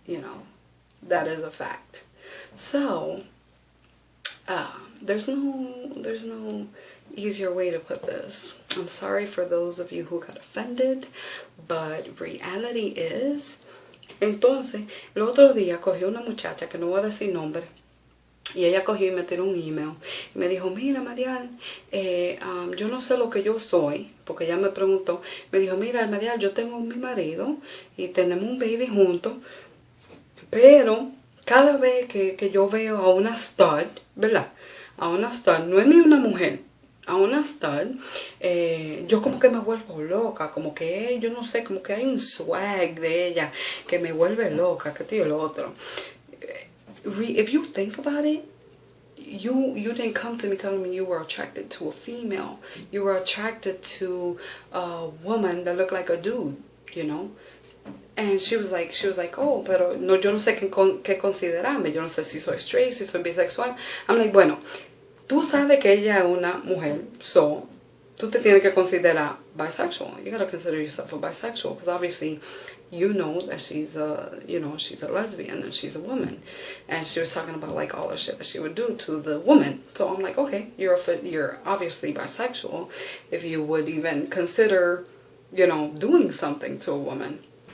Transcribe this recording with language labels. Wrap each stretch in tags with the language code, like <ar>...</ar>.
<en>That is a fact. So there's no easier way to put this. I'm sorry for those of you who got offended, but reality is.</en> <es>Entonces, el otro día cogió una muchacha, que no voy a decir nombre, y ella cogió y me tiró un email y me dijo, mira, Marial, yo no sé lo que yo soy, porque ella me preguntó, me dijo, mira, Marial, yo tengo mi marido y tenemos un baby juntos, pero cada vez que yo veo a una stud, ¿verdad? A una stud, no es ni una mujer, a una stud, yo como que me vuelvo loca, como que, yo no sé, como que hay un swag de ella que me vuelve loca, que tío lo otro.</es> <en>If you think about it, you didn't come to me telling me you were attracted to a female. You were attracted to a woman that looked like a dude, And she was like, oh,</en> <es>pero no, yo no sé qué considerarme. Yo no sé si soy straight, si soy bisexual.</es> <en>I'm like,</en> <es>bueno, tú sabes que ella es una mujer, so tú te tienes que considerar bisexual.</es> <en>You gotta consider yourself a bisexual, because obviously you know that she's a lesbian and she's a woman. And she was talking about like all the shit that she would do to the woman. So I'm like, okay, you're obviously bisexual if you would even consider, doing something to a woman.</en>